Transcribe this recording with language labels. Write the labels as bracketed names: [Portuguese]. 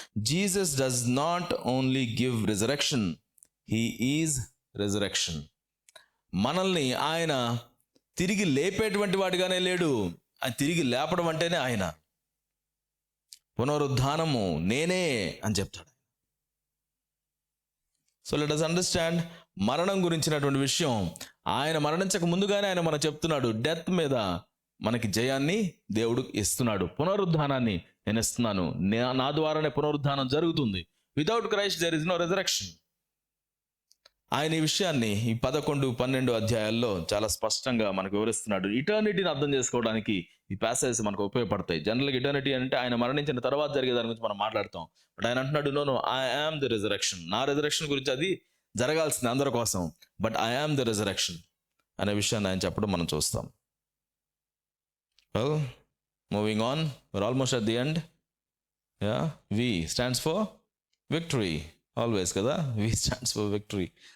[English] Jesus does not only give resurrection, he is resurrection. [Telugu] మనల్ని ఆయన తిరిగి లేపేటువంటి వాడిగానే లేడు, ఆయన తిరిగి లేపడం అంటేనే ఆయన. పునరుద్ధానము నేనే అని చెప్తాడు. సో [English] let us understand [Telugu] మరణం గురించినటువంటి విషయం. ఆయన మరణించక ముందుగానే ఆయన మనకు చెప్తున్నాడు, డెత్ మీద మనకి జయాన్ని దేవుడు ఇస్తున్నాడు. పునరుద్ధానాన్ని నేను ఇస్తున్నాను, నా ద్వారానే పునరుద్ధానం జరుగుతుంది. [English] Without Christ there is no resurrection. [Telugu] ఆయన ఈ విషయాన్ని ఈ 11, 12 అధ్యాయాల్లో చాలా స్పష్టంగా మనకు వివరిస్తున్నాడు. ఇటర్నిటీని అర్థం చేసుకోవడానికి ఈ ప్యాసేజ్ మనకు ఉపయోగపడతాయి. జనరల్గా ఇటర్నిటీ అంటే ఆయన మరణించిన తర్వాత జరిగే దాని గురించి మనం మాట్లాడతాం. బట్ ఆయన అంటున్నాడు, [English] No I am the resurrection. [Telugu] నా రెజరెక్షన్ గురించి అది జరగాల్సింది అందరి కోసం, [English] but I am the resurrection [Telugu] అనే విషయాన్ని ఆయన చెప్పడం మనం చూస్తాం. [English] Well, moving on, we're almost at the end. V stands for victory. Always kada, V stands for victory.